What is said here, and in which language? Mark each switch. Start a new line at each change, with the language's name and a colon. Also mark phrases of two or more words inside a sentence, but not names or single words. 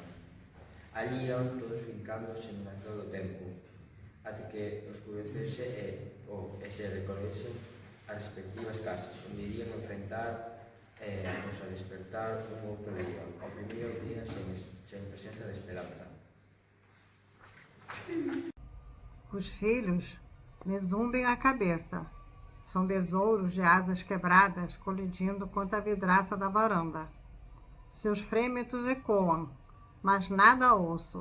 Galician: Ali iban todos fincándose en todo o tempo, até que oscurecese e se recorresen as respectivas casas, onde irían enfrentar pois a despertar un outro día, o primeiro día sen presenza de Esperanza.
Portuguese: Os filhos me zumbem a cabeça. São besouros de asas quebradas colidindo contra a vidraça da varanda. Seus frêmitos ecoam, mas nada ouço.